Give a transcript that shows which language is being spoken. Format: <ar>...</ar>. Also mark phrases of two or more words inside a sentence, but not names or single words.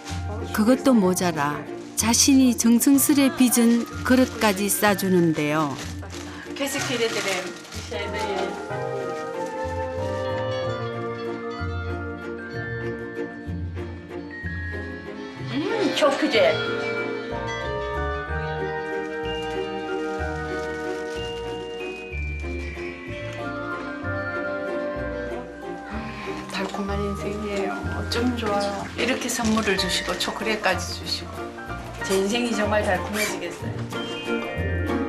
<ko>그것도 모자라 자신이 정성스레 빚은 그릇까지 싸주는데요.</ko> <tr>Teşekkür ederim. Şey değil. Çok güzel.</tr> <ko>달콤한 인생이에요. 어쩜 좋아요. 이렇게 선물을 주시고 초콜릿까지 주시고 제 인생이 정말 달콤해지겠어요.</ko>